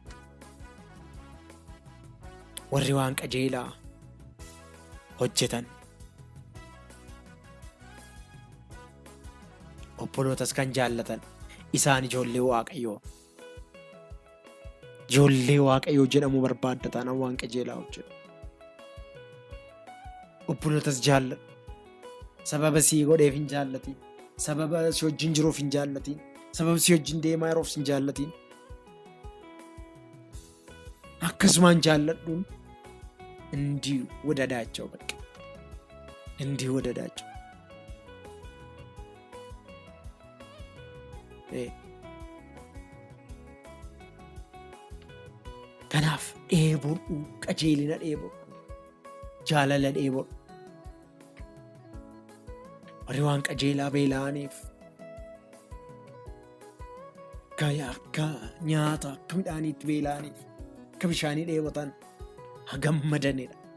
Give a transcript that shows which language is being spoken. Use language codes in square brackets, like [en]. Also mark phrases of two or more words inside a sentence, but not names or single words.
[om] warri waan qajeelaa hojjetan obbolootas kan jaallatan isaan ijoollee waaqayyoo jedhamu barbaaddataan waan qajeelaa hojjetu. obbolootas jaalladhu, sababa si godheef hin jaallatiin, sababa si wajjin jiruuf hin jaallatiin, sababa si wajjin deemaa yeroof hin jaallatiin, akkasumaan jaalladhuun [am] እንዲሁ ወደዳቸው፣ በቃ እንዲሁ ወደዳቸው። [om] kanaaf dheebodhu, qajeelina dheebodhu, jaalala dheebodhu. warri waan qajeelaa beela'aniif akka nyaata akka midhaaniitti beela'aniif akka bishaanii dheebotan hagammadanidha.